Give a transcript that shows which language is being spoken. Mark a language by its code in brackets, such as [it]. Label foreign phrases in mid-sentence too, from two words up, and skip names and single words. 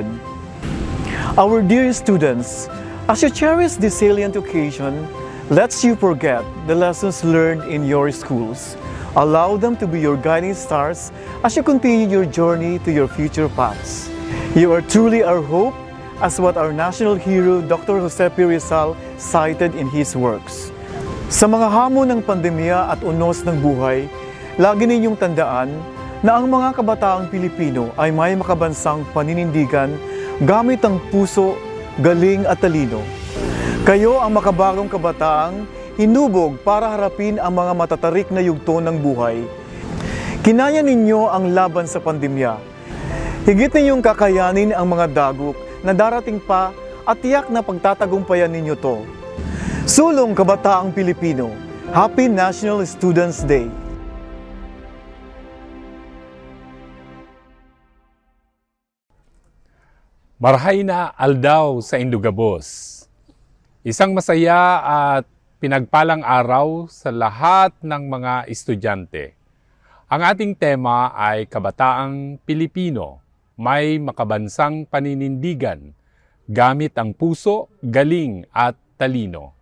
[en] Our dear students, as you cherish this salient occasion, lest you forget the lessons learned in your schools. Allow them to be your guiding stars as you continue your journey to your future paths. You are truly our hope, as what our national hero Dr. Jose P. Rizal cited in his works. [tl] Sa mga hamon ng pandemya at unos ng buhay, lagi ninyong tandaan na ang mga kabataang Pilipino ay may makabansang paninindigan gamit ang puso, galing at talino. Kayo ang makabagong kabataang hinubog para harapin ang mga matatarik na yugto ng buhay. Kinaya ninyo ang laban sa pandemya. Higit ninyong kakayanin ang mga dagok na darating pa at tiyak na pagtatagumpayan ninyo to. Sulong Kabataang Pilipino, [en] Happy National Students Day! [bik] Marhay na aldaw sa Indugabos. [tl] Isang masaya at pinagpalang araw sa lahat ng mga estudyante. Ang ating tema ay Kabataang Pilipino, may makabansang paninindigan, gamit ang puso, galing at talino.